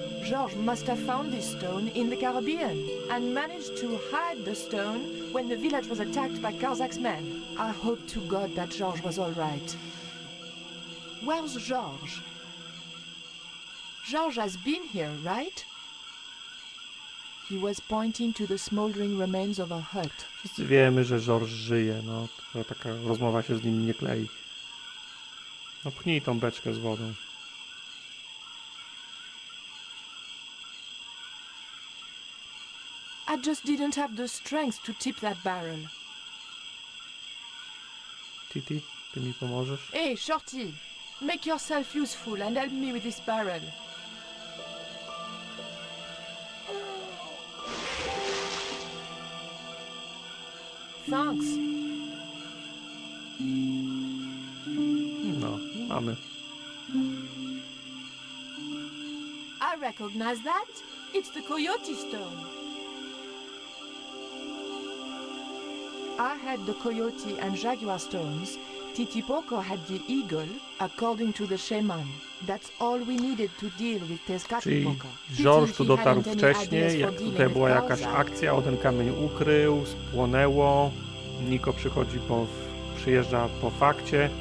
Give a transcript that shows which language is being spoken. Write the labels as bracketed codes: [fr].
[en] Georges must have found this stone in the Caribbean and managed to hide the stone when the village was attacked by Karzak's men. I hope to God that Georges was all right. Where's Georges? Georges has been here, right? He was pointing to the smoldering remains of a hut. [pl] Wszyscy wiemy, że George żyje, no. Tylko taka rozmowa się z nim nie klei. No pchnij tą beczkę z wodą. [en] I just didn't have the strength to tip that barrel. [pl] Titi, ty mi pomożesz? [en] Hey, Shorty! Make yourself useful and help me with this barrel. Thanks. [pl] No, mamy. [en] I recognize that. It's the coyote stone. I had the coyote and jaguar stones. Titi Poco had the eagle, according to the shaman. That's all we needed to deal with [pl] Czyli [en] Tezcatlipoca. [pl] George tu dotarł wcześniej, jak tutaj była jakaś akcja, o ten kamień ukrył, spłonęło. Niko przyjeżdża po fakcie.